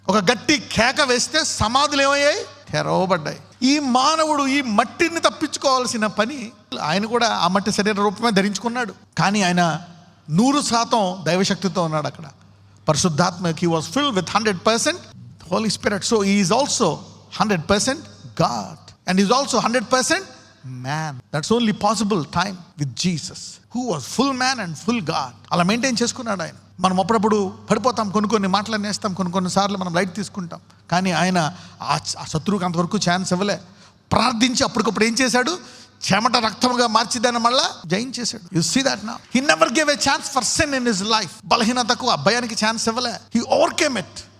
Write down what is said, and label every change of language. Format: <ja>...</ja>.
<te>ఒక గట్టి కేక వేస్తే సమాధులు ఏమయ్యాయి, తెరవబడ్డాయి. ఈ మానవుడు ఈ మట్టిని తప్పించుకోవాల్సిన పని, ఆయన కూడా ఆ మట్టి శరీర రూపమే ధరించుకున్నాడు. కానీ ఆయన 100% దైవశక్తితో ఉన్నాడు అక్కడ.</te> <en>పరిశుద్ధాత్మ, he was filled with 100% Holy Spirit. So he is also 100% God and he is also 100% man. That's only possible time with Jesus, who was full man and full God.</en> <te>అలా మెయింటైన్ చేసుకున్నాడు ఆయన. మనం అప్పుడప్పుడు పడిపోతాం, కొన్ని మాటలు నేస్తాం, కొన్ని సార్లు మనం లైట్ తీసుకుంటాం. కానీ ఆయన ఆ శత్రువుకి అంతవరకు ఛాన్స్ ఇవ్వలే. ప్రార్థించి అప్పటికప్పుడు ఏం చేశాడు, చెమట రక్తముగా మార్చి దాన్ని మళ్ళా జయించేశాడు.</te> <en>You see that now. He never gave a chance for sin in his life.</en> <te>బలహీనతకు, అభయానికి ఛాన్స్ ఇవ్వలే.</te> <en>He overcame it.</en>